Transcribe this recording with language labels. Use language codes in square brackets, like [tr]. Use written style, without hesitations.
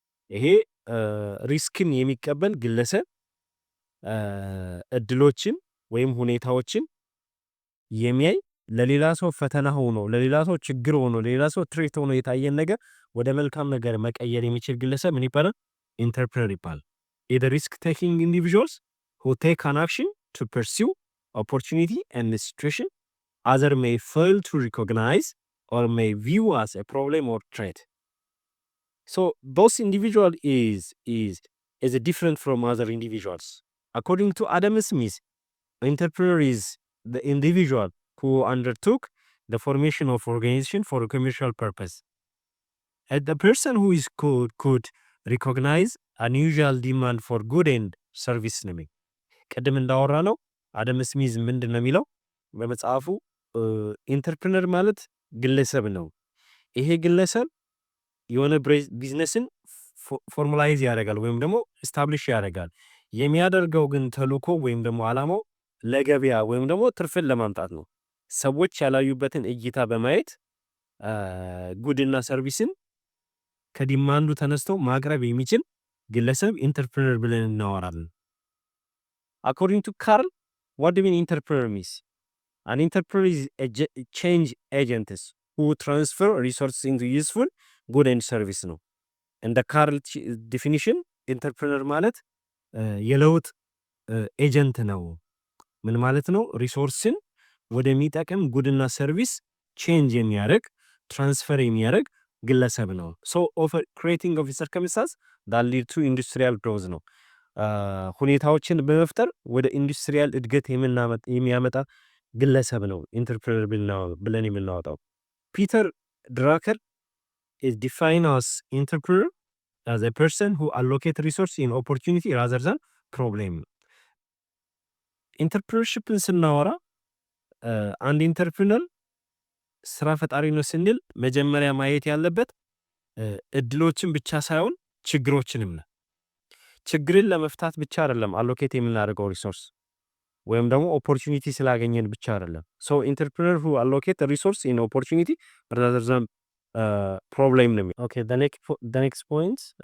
[am] ይሄ ሪስክን የሚቀበል ግለሰብ እድሎችን ወይም ሁኔታዎችን የሚያይ ለሌላ ሰው ፈተና ሆኖ ለሌላ ሰው ችግር ሆኖ ለሌላ ሰው ትሬት ሆኖ የታየን ነገር ወደ መልካም ነገር መቀየር የሚችል ግለሰብ ምን ይባላል? ኢንተርፕረነር ይባላል። [en] the risk-taking individuals who take an action to pursue opportunity and the situation other may fail to recognize or may view as a problem or threat. So those individual is different from other individuals. According to Adam Smith, entrepreneur is the individual who undertook the formation of organization for a commercial purpose. And the person who is could recognize unusual demand for good and service naming. [am] ቀደም እንዳወራ ነው አደም ስሚዝ ምንድነው የሚለው በመጽሐፉ ኢንተርፕረነር ማለት ግለሰብ ነው ይሄ ግለሰብ የሆነ ቢዝነስን ፎርማላይዝ ያደርጋል ወይም ደግሞ ኤስታብሊሽ ያደርጋል የሚያደርገው ግን ተልእኮ ወይም ደግሞ አላማው ለገበያ ወይም ደግሞ ትርፍን ለማምጣት ነው ሰዎች ያላዩበትን እይታ በማየት ጉድና ሰርቪስን ከዲማንዱ ተነስተው ማቅረብ የሚችል ግለሰብ ኢንተርፕረነር ብለን እናወራለን። [en] According to Carl, what do you mean entrepreneur means? An entrepreneur is a change agent who transfer resources into useful good and service ነው። [am] እንደ ካርል ዲፊኒሽን ኢንተርፕረነር ማለት የለውጥ ኤጀንት ነው። ምን ማለት ነው? ሪሶርስን ወደሚጠቅም ጉድና ሰርቪስ ቼንጅ የሚያደርግ ትራንስፈር የሚያደርግ ግለሰብ ነው። [en] ሶ ኦፈር ክሬቲንግ ኦፍ ሰርከምስታንስ ዳት ሊድ ቱ ኢንዱስትሪያል ግሮዝ [am] ነው። ሁኔታዎችን በመፍጠር ወደ ኢንዱስትሪያል እድገት የሚያመጣ ግለሰብ ነው ኢንተርፕረነር ብለን የምናወጣው። ፒተር ድራከር [en] is defined as entrepreneur as a person who allocate resource in opportunity rather than problem. [am] ኢንተርፕረነርሺፕን ስናወራ አንድ ኢንተርፕረነር ስራ ፈጣሪ ነው ስንል መጀመሪያ ማየት ያለበት እድሎችን ብቻ ሳይሆን ችግሮችንም ነው። ችግርን ለመፍታት ብቻ አይደለም አሎኬት የምናደርገው ሪሶርስ ወይም ደግሞ ኦፖርቹኒቲ ስላገኘን ብቻ አይደለም። ሶ ኢንተርፕረነር [en] who allocate the resource in opportunity rather than problem [am] ነው። [en] Okay, the next point